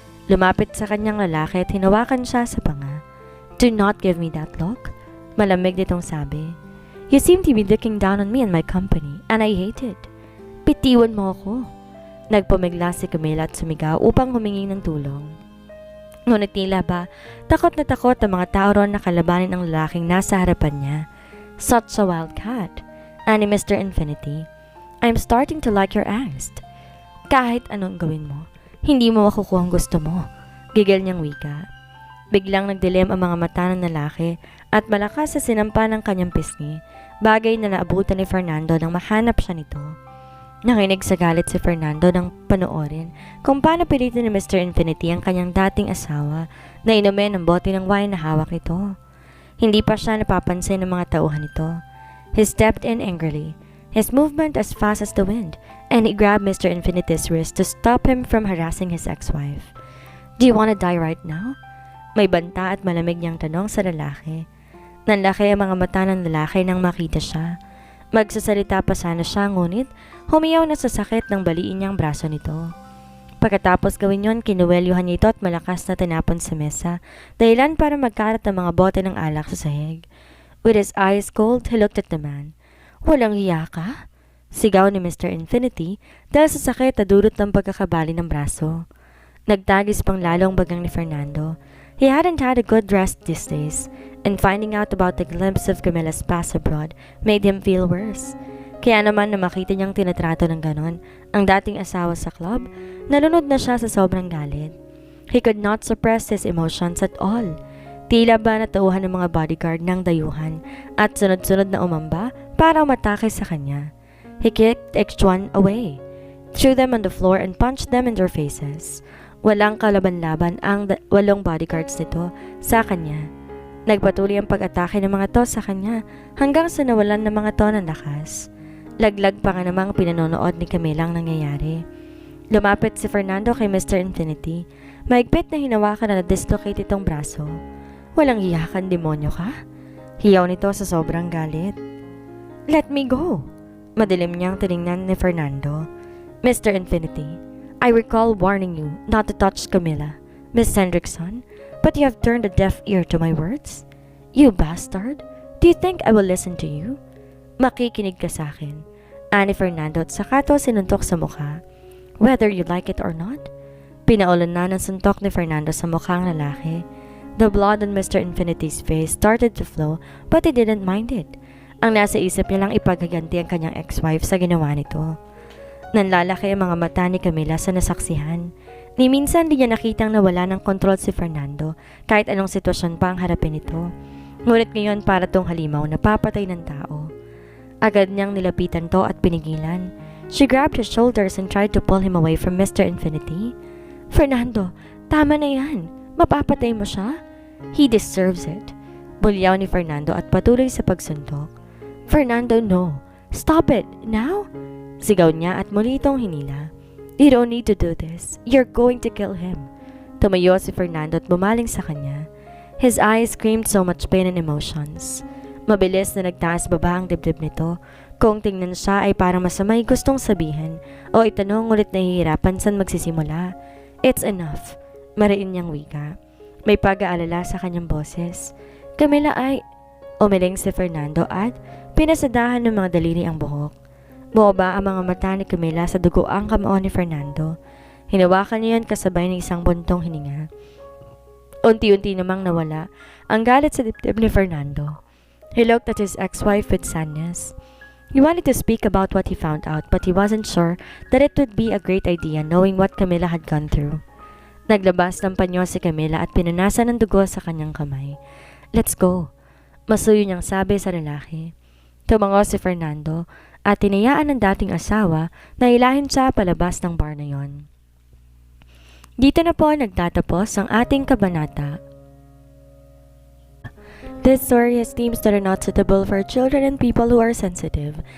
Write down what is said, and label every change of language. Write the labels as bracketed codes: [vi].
[tl] Lumapit sa kanyang lalaki at hinawakan siya sa panga. [en] Do not give me that look. [tl] Malamig nitong sabi. [en] You seem to be looking down on me and my company, and I hate it. [tl] Bitiwan mo ako. Nagpumigla si Camilla at sumigaw upang humingi ng tulong. Ngunit tila ba, takot na takot ang mga tao ron na kalabanin ang lalaking nasa harapan niya. [en] Such a wild cat. [tl] Ani [en] Mr. Infinity. I'm starting to like your angst. [tl] Kahit anong gawin mo, hindi mo makukuha ang gusto mo. Gigil niyang wika. Biglang nagdilim ang mga mata ng lalaki at malakas sa sinampa ng kanyang pisngi, bagay na naabutan ni Fernando nang mahanap siya nito. Nakinig sa galit si Fernando nang panoorin kung paano pilitin ni Mr. Infinity ang kanyang dating asawa na inumin ng bote ng wine na hawak nito. Hindi pa siya napapansin ng mga tauhan nito. [en] He stepped in angrily, his movement as fast as the wind, and he grabbed Mr. Infinity's wrist to stop him from harassing his ex-wife. Do you want to die right now? [tl] May banta at malamig niyang tanong sa lalaki. Nanlaki ang mga mata ng lalaki nang makita siya. Magsasalita pa sana siya ngunit humiyaw na sa sakit ng baliin niyang braso nito. Pagkatapos gawin yon, kinuwelyuhan niya ito at malakas na tinapon sa mesa, dahilan para magkarat ang mga bote ng alak sa sahig. [en] With his eyes cold, he looked at the man. [tl] Walang hiya ka? Sigaw ni Mr. Infinity dahil sa sakit na dulot ng pagkakabali ng braso. Nagtagis pang lalong bagang ni Fernando. [en] He hadn't had a good rest these days, and finding out about the glimpse of Camilla's past abroad made him feel worse. [tl] Kaya naman na makita niyang tinatrato ng ganon ang dating asawa sa club, nalunod na siya sa sobrang galit. [en] He could not suppress his emotions at all. [tl] Tila ba natauhan ng mga bodyguard ng dayuhan at sunod-sunod na umamba para umatake sa kanya. [en] He kicked each one away, threw them on the floor and punched them in their faces. [tl] Walang kalaban-laban ang 8 bodyguards nito sa kanya. Nagpatuloy ang pag-atake ng mga to sa kanya hanggang sa nawalan ng mga to ng lakas. Laglag pa nga namang pinanonood ni Camila ang nangyayari. Lumapit si Fernando kay Mr. Infinity. Maigpit na hinawakan na na-dislocate itong braso. Walang hiyakan, demonyo ka? Hiyaw nito sa sobrang galit. [en] Let me go! [tl] Madilim niyang tiningnan ni Fernando. Mr. [en] Infinity, I recall warning you not to touch Camila, Miss Hendrickson, but you have turned a deaf ear to my words? You bastard! Do you think I will listen to you? [tl] Makikinig ka sa akin. Ani Fernando at saka to sinuntok sa mukha. [en] Whether you like it or not. [tl] Pinaulan na ng suntok ni Fernando sa mukhang lalaki. [en] The blood on Mr. Infinity's face started to flow but he didn't mind it. [tl] Ang nasa isip niya lang ipaghaganti ang kanyang ex-wife sa ginawa nito. Nanlalaki ang mga mata ni Camila sa nasaksihan. Ni minsan di niya nakitang nawala ng kontrol si Fernando kahit anong sitwasyon pa ang harapin nito. Ngunit ngayon para tong halimaw na papatay ng tao. Agad niyang nilapitan to at pinigilan. [en] She grabbed his shoulders and tried to pull him away from Mr. [tl] Infinity. Fernando, tama na yan. Mapapatay mo siya? [en] He deserves it. [tl] Bulyaw ni Fernando at patuloy sa pagsuntok. Fernando, [en] no. Stop it. Now? [tl] Sigaw niya at muli itong hinila. [en] You don't need to do this. You're going to kill him. [tl] Tumayo si Fernando at bumaling sa kanya. [en] His eyes screamed so much pain and emotions. [tl] Mabilis na nagtaas baba ang dibdib nito. Kung tingnan siya ay parang masamay gustong sabihin o itanong ngunit nahihirapan saan magsisimula. [en] It's enough. [tl] Mariin niyang wika. May pag-aalala sa kanyang boses. Camila ay... Umiling si Fernando at pinasadahan ng mga daliri ang buhok. Buoba ang mga mata ni Camila sa dugo ang kamao ni Fernando. Hinawakan niya yan kasabay ng isang buntong hininga. Unti-unti namang nawala ang galit sa dibdib ni Fernando. [en] He looked at his ex-wife with sadness. He wanted to speak about what he found out but he wasn't sure that it would be a great idea knowing what Camila had gone through. [tl] Naglabas ng panyo si Camila at pinunasan ng dugo sa kanyang kamay. [en] Let's go. [tl] Masuyo niyang sabi sa lalaki. Tumango si Fernando at tinayaan ng dating asawa na ilahin siya palabas ng bar na yon. Dito na po nagtatapos ang ating kabanata. [en] This story has themes that are not suitable for children and people who are sensitive.